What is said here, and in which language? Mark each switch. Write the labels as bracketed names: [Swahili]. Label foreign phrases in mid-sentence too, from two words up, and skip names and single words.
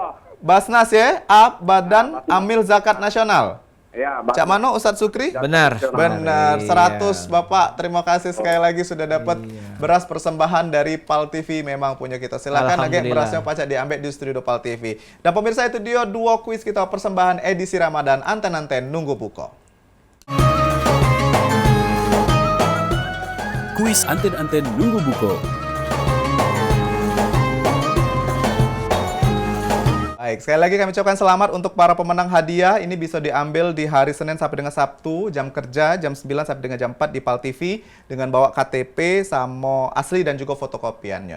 [Indonesian] Basnas ya, A, Badan Amil Zakat Nasional. Ya, Cak Mano, Ustadz Sukri? Benar. Benar, Iya. 100 Bapak. Terima kasih sekali lagi sudah dapat beras persembahan dari PAL TV memang punya kita. Silakan lagi Alhamdulillah. berasnya Pak Cak diambil di studio PAL TV. Dan pemirsa, itu dia 2 kuis kita persembahan edisi Ramadan Anten-Anten Nunggu Buko. Kuis Anten-Anten Nunggu Buko. Baik, sekali lagi kami ucapkan selamat untuk para pemenang hadiah. Ini bisa diambil di hari Senin sampai dengan Sabtu, jam kerja, jam 9 sampai dengan jam 4 di PAL TV, dengan bawa KTP, sama asli dan juga fotokopiannya.